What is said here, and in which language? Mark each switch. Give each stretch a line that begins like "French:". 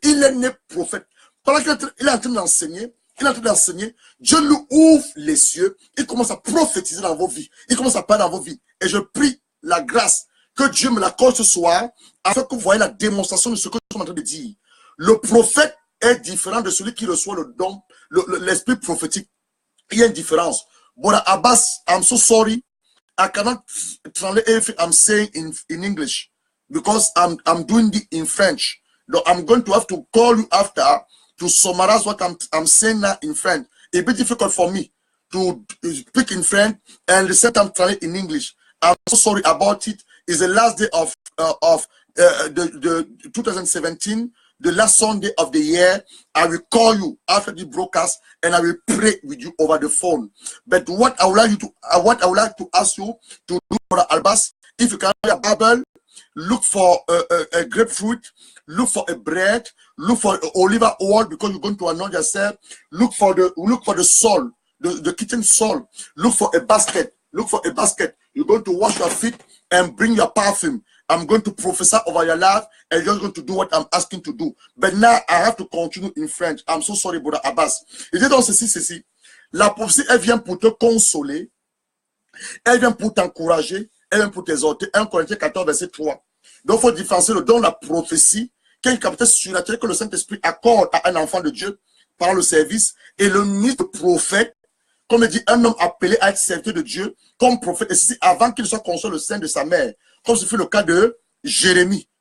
French: Il est né prophète. Pendant qu'il est en train d'enseigner, Dieu lui ouvre les cieux. Il commence à prophétiser dans vos vies. Il commence à parler dans vos vies. Et je prie la grâce que Dieu me l'accorde ce soir, afin que vous voyez la démonstration de ce que je suis en train de dire. Le prophète est différent de celui qui reçoit le don, l'esprit prophétique. Il y a une différence.
English: Brother Abbas, I'm so sorry. I cannot translate everything I'm saying in English because I'm doing it in French. So I'm going to have to call you after to summarize what I'm saying now in French. It'll be difficult for me to speak in French and the same time translate in English. I'm so sorry about it. It's the last day of the 2017, the last Sunday of the year. I will call you after the broadcast and I will pray with you over the phone. But what I would like to ask you to do, Brother Albas, if you can have a Bible, look for a grapefruit, look for a bread, look for olive oil because you're going to anoint yourself. Look for the salt, the kitchen salt. Look for a basket. Look for a basket. You're going to wash your feet and bring your perfume. I'm going to prophesy over your life and you're going to do what I'm asking to do. But now I have to continue in French. I'm so sorry, Brother Abbas.
French: Il dit donc ceci. La prophétie, elle vient pour te consoler. Elle vient pour t'encourager. Elle vient pour t'exhorter. 1 Corinthiens 14, verset 3. Donc, il faut différencier le don de la prophétie, qui est une capacité surnaturelle que le Saint-Esprit accorde à un enfant de Dieu par le service, et le ministre prophète, comme il dit, un homme appelé à être serviteur de Dieu comme prophète, et ceci avant qu'il soit conçu le sein de sa mère, comme ce fut le cas de Jérémie.